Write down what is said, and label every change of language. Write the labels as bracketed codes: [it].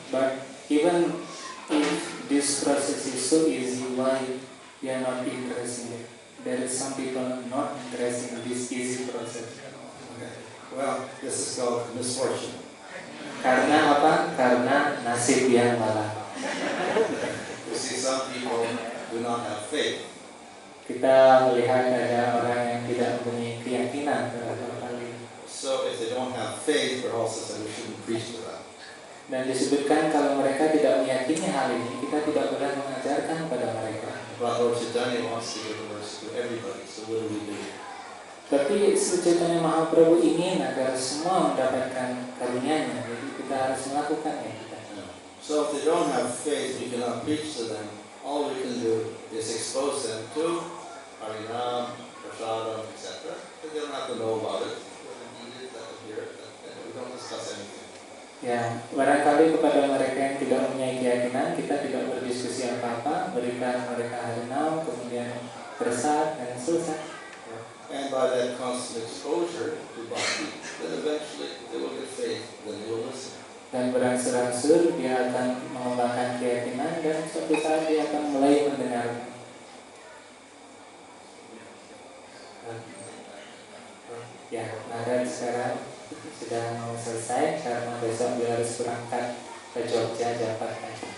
[en] But even if this process is so easy, why we are not interested in it? There is some people not interested in this easy process. Okay. Well, this is called misfortune. [id] Karena apa? Karena nasib yang malah. [en] You see, some people do not have faith. [id] Kita melihat ada orang yang tidak mempunyai keyakinan terhadap hal ini. [en] So if they don't have faith, we're also saying we shouldn't preach to them. [id] Dan disebutkan kalau mereka tidak meyakini hal ini, kita tidak boleh mengajarkan kepada mereka. [en] But Lord Chaitanya wants to give the verse to everybody, so what do we do? [id] Tapi Sri Chaitanya Mahaprabhu ingin agar semua mendapatkan karunia-Nya, jadi kita harus melakukannya. [en] So if they don't have faith, we cannot preach to them. All we can do is expose them to Harinam, Prasadam, etc. But they don't have to know about it. They can eat it, let them hear it, and we don't discuss anything. [id] Ya, barangkali kepada mereka yang tidak mempunyai keyakinan, kita tidak berdiskusi apa-apa, berikan mereka harinam, kemudian bersat dan selesai. [en] And by that constant exposure to bhakti, then eventually they will get faith, then they will listen. [id] Dan berangsur-angsur dia akan mengembangkan keyakinan dan suatu saat dia akan mulai mendengarkan. Ya, Nadan sekarang sudah mau selesai karena besok dia harus berangkat ke Jogja Jakarta.